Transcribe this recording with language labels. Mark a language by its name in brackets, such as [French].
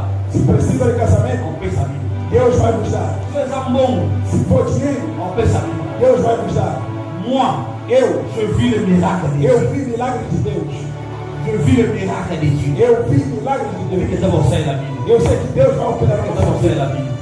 [Portuguese] Se precisa de casamento, Deus vai nos dar. Se for dinheiro, Deus vai nos dar. [French] Je vis le miracle de Dieu. [Portuguese] Eu vi milagre de Deus. [French] Je vis le miracle de Dieu. [Portuguese] Eu vi milagre de Deus. Eu sei que Deus vai operar na nossa vida.